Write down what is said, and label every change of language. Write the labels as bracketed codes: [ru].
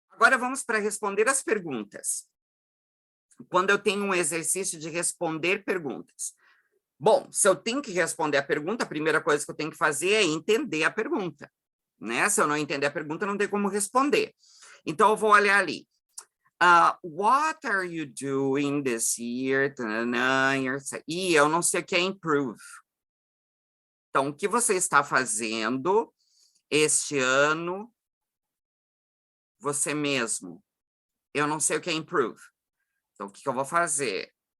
[pt] Agora, vamos para responder as perguntas. Quando eu tenho um exercício de responder perguntas. Bom, se eu tenho que responder a pergunta, a primeira coisa que eu tenho que fazer é entender a pergunta, né? Se eu não entender a pergunta, não tem como responder. Então, eu vou olhar ali. [en] What are you doing this year? [pt] E eu não sei o que é improve. Então, o que você está fazendo este ano você mesmo? Eu não sei o que é improve. Então, o que eu vou fazer?